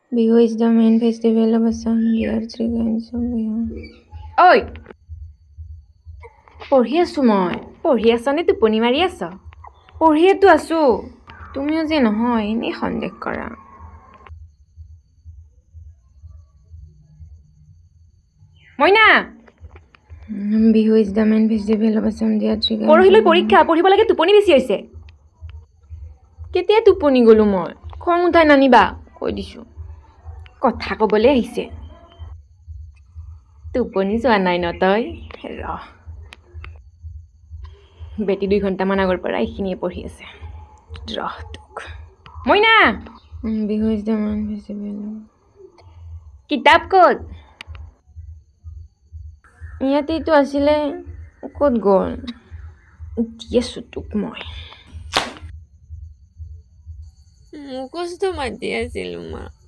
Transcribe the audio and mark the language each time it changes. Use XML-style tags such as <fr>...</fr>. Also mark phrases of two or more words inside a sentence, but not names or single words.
<en>Bihu is the main festival of Assam. There are three kinds of Bihu.</en> <as>ঐ পঢ়ি আছোঁ মই পঢ়ি আছ নে টোপনি মাৰি আছ পঢ়িয়েতো আছোঁ তুমিও যে নহয় এনেই সন্দেহ কৰা মইনা</as> <en>Bihu is the main festival of Assam. There are three kinds</en> <as>পৰহিলৈ</as> <en>of Bihu.</en> <as>পৰীক্ষা পঢ়িব লাগে টোপনি বেছি হৈছে কেতিয়া টোপনি গ'লো মই খং উঠাই নানিবা কৈ দিছোঁ কথা ক'বলৈ আহিছে টোপনি যোৱা নাই ন তই ৰহ বেটি 2 ঘণ্টামান আগৰ পৰা এইখিনিয়ে পঢ়ি আছে ৰহ তোক মইনা</as> <en>Bihu is the main festival.</en> <as>কিতাপ ক'ত ইয়াতেইতো আছিলে ক'ত গ'ল দি আছোঁ তোক মই মুখস্থ মাতি আছিলোঁ মা</as>